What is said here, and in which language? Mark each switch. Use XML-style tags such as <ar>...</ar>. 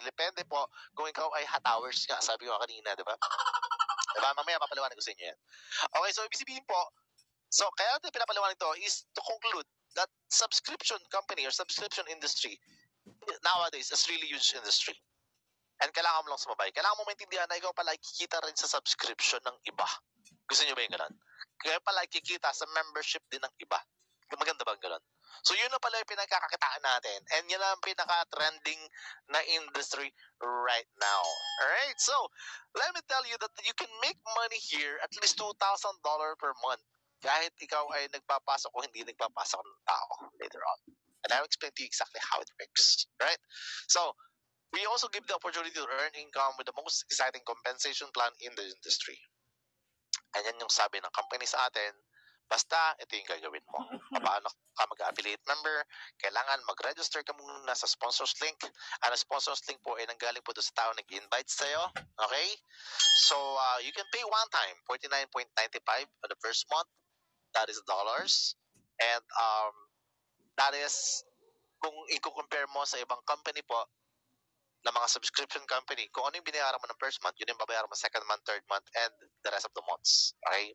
<tl>Depende po kung ikaw ay hatowers nga, sabi ko kanina, di ba? Diba? Mamaya papaliwanag ko sa inyo yan.</tl> <en>Okay, so</en> <tl>ibig sabihin po, so kaya natin pinapaliwanag ito</tl> <en>is to conclude that subscription company or subscription industry nowadays is really huge industry.</en> <tl>And kailangan mo lang sumabay. Kailangan mo maintindihan na ikaw pala kikita rin sa subscription ng iba. Gusto nyo ba yung ganun? Kaya pala kikita sa membership din ng iba. Maganda ba ang ganun? So yun na pala yung pinagkakakitaan natin. And yun ang pinaka-trending na industry</tl> <en>right now.</en> <tl>Alright?</tl> <en>So, let me tell you that you can make money here at least $2,000 per month</en> <tl>kahit ikaw ay nagpapasok o hindi nagpapasok ng tao</tl> <en>later on. And I'll explain to you exactly how it works. Right? So, we also give the opportunity to earn income with the most exciting compensation plan in the industry.</en> <tl>And yan yung sabi ng company sa atin, basta ito yung gagawin mo. Paano ka mag-affiliate member? Kailangan mag-register ka muna sa sponsors link. Ang sponsors link po ay nanggaling po doon sa tao nag-invite sa'yo. Okay?</tl> <en>So, you can pay one time, $49.95 on the first month. That is dollars. And that is,</en> <tl>kung i-compare mo sa ibang company po, na mga subscription company, kung ano yung binayaran mo ng first month, yun yung babayaran mo second month, third month,</tl> <en>and the rest of the months.</en> <tl>Okay?</tl>